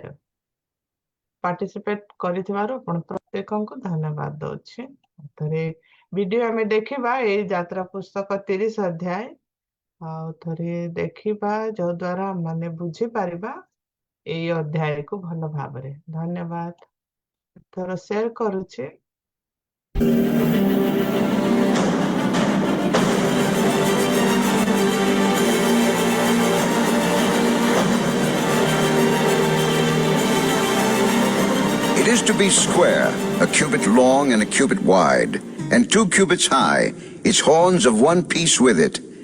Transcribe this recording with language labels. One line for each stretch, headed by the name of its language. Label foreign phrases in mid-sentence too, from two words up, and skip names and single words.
Odia: ପାର୍ଟିସିପେଟ କରିଥିବାରୁ ଆପଣ ପ୍ରତ୍ୟେକଙ୍କୁ ଧନ୍ୟବାଦ ଦଉଛି। ଥରେ ଭିଡିଓ ଆମେ ଦେଖିବା ଏଇ ଯାତ୍ରା ପୁସ୍ତକ 30 ଅଧ୍ୟାୟ ଆଉ ଥରେ ଦେଖିବା, ଯୋଉ ଦ୍ୱାରା ଆମେ ବୁଝିପାରିବା ଏଇ ଅଧ୍ୟାୟକୁ ଭଲ ଭାବରେ। ଧନ୍ୟବାଦ। ଥର ସେୟାର କରୁଛି।
English: It is to be square, a cubit long and a cubit wide, and 2 cubits high, its horns of one piece with it.